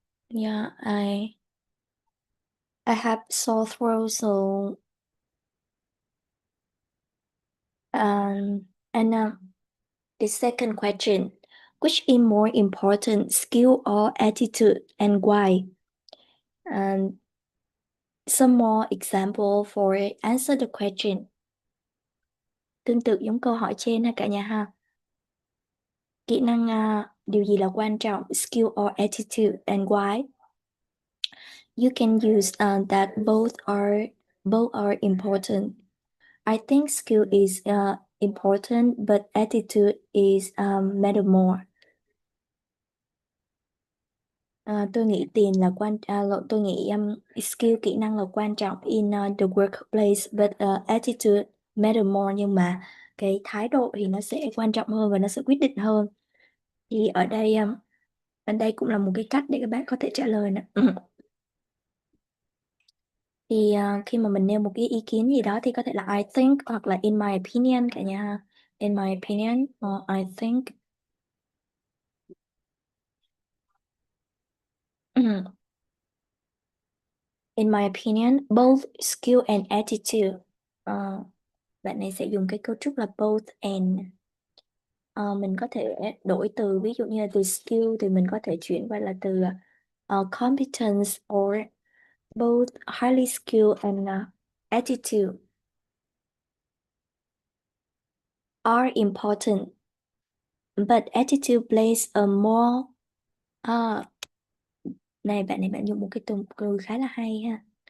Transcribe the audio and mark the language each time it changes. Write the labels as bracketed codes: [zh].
[en] Yeah, I have sore throat, so and the second question, Which is more important, skill or attitude, and why? And some more example for answer the question. [vi] Tương tự giống câu hỏi trên ha cả nhà ha. Kỹ năng điều gì là quan trọng, [en] skill or attitude, and why? You can use that both are important. I think skill is important, but attitude is matter more. [vi] Tôi nghĩ tiền là tôi nghĩ skill kỹ năng là quan trọng [en] in the workplace, but attitude matter more, [vi] nhưng mà cái thái độ thì nó sẽ quan trọng hơn và nó sẽ quyết định hơn. Thì ở đây cũng là một cái cách để các bạn có thể trả lời nè. Thì khi mà mình nêu một cái ý kiến gì đó thì có thể là [en] I think [vi] hoặc là [en] in my opinion [vi] cả nhà ha. [en] In my opinion or I think. In my opinion, both skill and attitude. [vi] Bạn này sẽ dùng cái cấu trúc là both and. Mình có thể đổi từ, ví dụ như là từ skill thì mình có thể chuyển qua là từ competence, [en] or both highly skilled and attitude are important, but attitude plays a more [vi] này bạn dùng một cái từ khá là hay ha.